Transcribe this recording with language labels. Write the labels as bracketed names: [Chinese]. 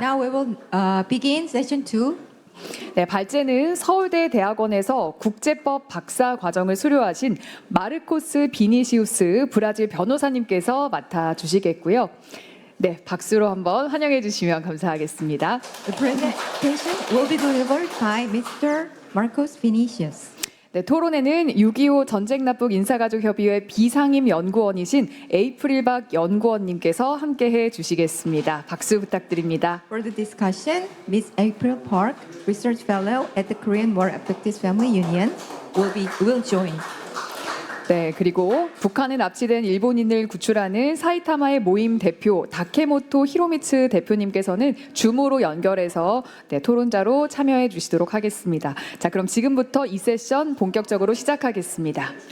[English] Now we will begin session 2. [Korean] 네, 발제는 서울대 대학원에서 국제법 박사 과정을 수료하신 마르코스 비니시우스 브라질 변호사님께서 맡아주시겠고요. 네, 박수로 한번 환영해 주시면 감사하겠습니다. [English] The presentation will be delivered by Mr. Marcos Vinicius. [Korean] 네, 토론회는 6.25 전쟁납북 인사가족협의회 비상임 연구원이신 에이프릴박 연구원님께서 함께해 주시겠습니다. 박수 부탁드립니다. [English] For the discussion, Ms. April Park, Research Fellow at the Korean War Abductees Family Union, will join. [Korean] 네, 그리고 북한에 납치된 일본인을 구출하는 사이타마의 모임 대표 다케모토 히로미츠 대표님께서는 줌으로 연결해서 토론자로 참여해 주시도록 하겠습니다. 자, 그럼 지금부터 이 세션 본격적으로 시작하겠습니다.